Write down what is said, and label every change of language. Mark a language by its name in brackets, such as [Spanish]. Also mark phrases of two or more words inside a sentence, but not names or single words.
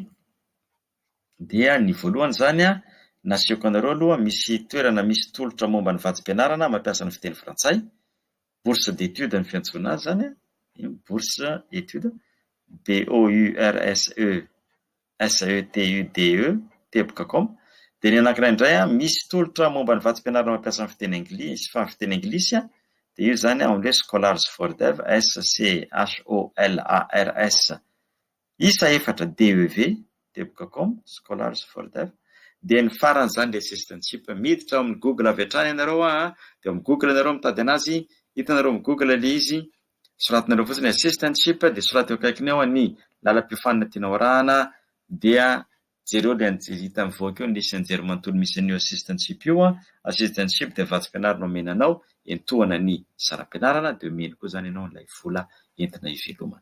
[Malagasy] Dia ny voalohany zany nasehoko anareo aloha, misy toerana misy tolotra momba ny vatsim-pianarana mampiasa ny fiteny frantsay, [French] bourse d'études [Malagasy] ny fiantsoana azy zany, [French] bourse études, [Malagasy] bourse.etude.com. Dia ny anankiray indray misy tolotra momba ny vatsim-pianarana mampiasa ny fiteny anglisy, fa ny fiteny anglisy, dia io zany anglais [English] scholars for dev, [Malagasy] SCHOLARS isa 4 DEV.com, [English] scholars for dev. [Malagasy] Dia ny farany zany le assistantship, miditra amin'ny Google avy hatrany ianareo dia amin'ny Google ianareo mitady anazy, hitanareo amin'ny Google le izy, soratinareo fotsiny assistantship, dia soraty eo akaikiny ao ny lalam-piofanana tianao arahana, dia jereo le hita mivoaka eo nisy anjery manontolo misy an'io assistantship io, assistantship dia vatsim-pianarana omenanao entohana ny saram-pianarana, dia omeny koa zany ianao ilay vola entina hivelomana.